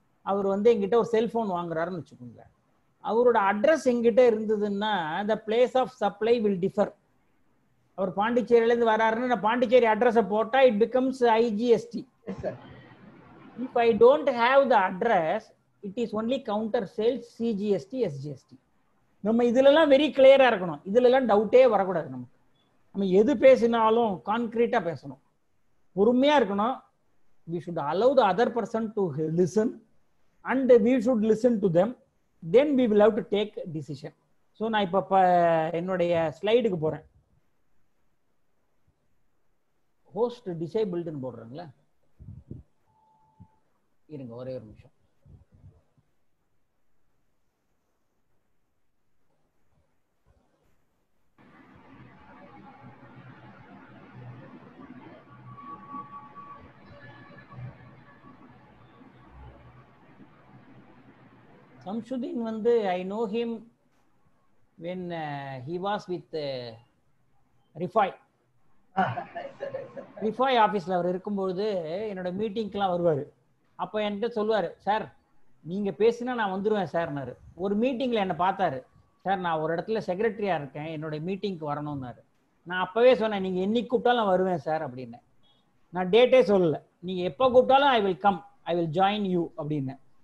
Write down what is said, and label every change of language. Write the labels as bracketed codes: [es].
[ta] அவர் எங்கிட்ட ஒரு செல்போன் வாங்குறாருன்னு வச்சுக்கோங்க. அவரோட அட்ரஸ் எங்கிட்ட இருந்ததுன்னா [en] the place of supply will differ. [ta] அவர் பாண்டிச்சேரியில இருந்து வராருன்னு நான் பாண்டிச்சேரி அட்ரஸை போட்டா [en] it becomes IGST. If I don't have the address, it is only counter sales, CGST, SGST. [ta] நம்ம இதுலலாம் வெரி கிளியரா இருக்கணும். இதுலலாம் டவுட்டே வரக்கூடாது. நம்ம எது பேசினாலும் கான்கிரீட்டா பேசணும், பொறுமையா இருக்கணும். [en] We should allow the other person to listen and we should listen to them. Then we will have to take decision. [ta] So நான் இப்ப என்னுடைய ஸ்லைடுக்கு போறேன். ஹோஸ்ட் டிசேபிள்டுன்னு போடுறாங்களா? இருங்க ஒரே ஒரு நிமிஷம். [en] Samsudin I know him when he was with Rifai. [ta] Rifai ஆபீஸ்ல அவர் இருக்கும்போது என்னோட மீட்டிங்க்குலாம் வருவாரு. அப்போ என்கிட்ட சொல்லுவாரு, சார் நீங்க பேசினா நான் வந்துடுவேன் சார்னாரு. ஒரு மீட்டிங்ல என்ன பார்த்தாரு, சார் நான் ஒரு இடத்துல செக்ரட்டரியா இருக்கேன், என்னோட மீட்டிங்க்கு வரணும்னாரு. நான் அப்பவே சொன்னேன், நீங்க என்னைக்கு கூப்பிட்டாலும் நான் வருவேன் சார் அப்படின்னு. நான் டேட்டே சொல்லல, நீங்க எப்போ கூப்பிட்டாலும் [en] I will come, I will join you [ta] அப்படின்னு.